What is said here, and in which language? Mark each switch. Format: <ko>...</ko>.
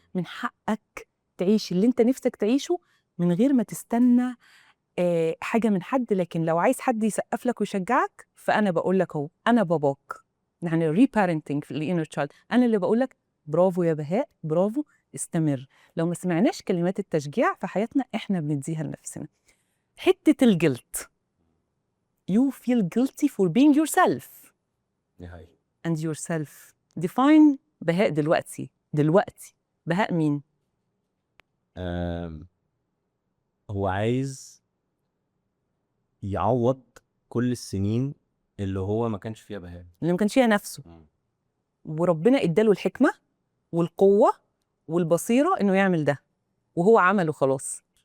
<ar>من حقك تعيش اللي انت نفسك تعيشه من غير ما تستنى حاجه من حد، لكن لو عايز حد يسقف لك ويشجعك فانا بقول لك اهو انا باباك. يعني ريبارنتنج في الانر تشايلد، انا اللي بقول لك برافو يا بهاء، برافو، استمر. لو ما سمعناش كلمات التشجيع في حياتنا احنا بنديها لنفسنا. حته الجلت،</ar> <en>you feel guilty for being yourself and yourself.</en> <ar>define بهاء دلوقتي بهاء مين؟ هو عايز يعوض كل السنين اللي هو ما كانش فيها بهاء. اللي ما كانش فيها نفسه، وربنا اداله الحكمه والقوه والبصيره انه يعمل ده، وهو عمله خلاص.</ar>